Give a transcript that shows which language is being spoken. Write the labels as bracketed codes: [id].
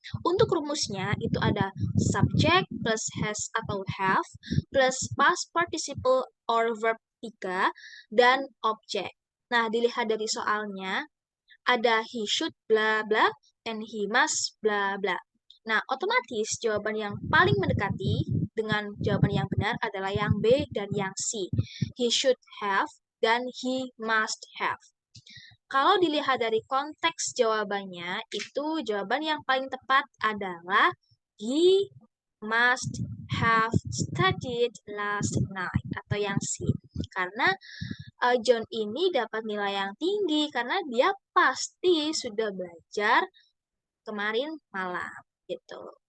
[id] Untuk rumusnya itu ada subject plus has atau have plus past participle or verb 3 dan object. Nah, dilihat dari soalnya ada [en] he should bla bla [id] and he must bla bla. Nah, otomatis jawaban yang paling mendekati dengan jawaban yang benar adalah yang B dan yang C. [en] He should have [id] dan [en] he must have. [id] Kalau dilihat dari konteks jawabannya, itu jawaban yang paling tepat adalah [en] he must have studied last night [id] atau yang C. Karena John ini dapat nilai yang tinggi karena dia pasti sudah belajar kemarin malam gitu.